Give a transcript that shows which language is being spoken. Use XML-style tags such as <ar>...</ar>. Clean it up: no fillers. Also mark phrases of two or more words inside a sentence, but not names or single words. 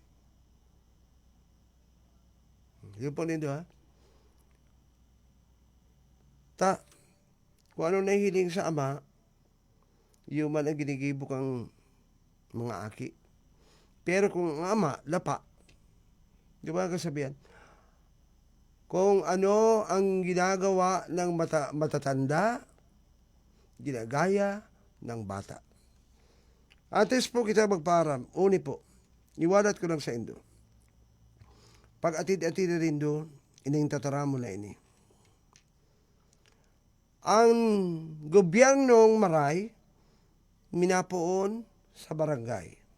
<bik>Yun po nito, ha? Kung ano nahihiling sa ama, yung man ang ginigibo kang mga aki. Pero kung ang ama, lapa. Di ba kasabihan?</bik> <tl>Kung ano ang ginagawa ng matatanda, ginagaya ng bata.</tl> <bik>Antes po kita magparam, uni po, iwalat ko lang sa indo. Pag atid-atid na rin doon, ining tataramo na ini. Ang gobyernong Maray, minapoon sa barangay.</bik>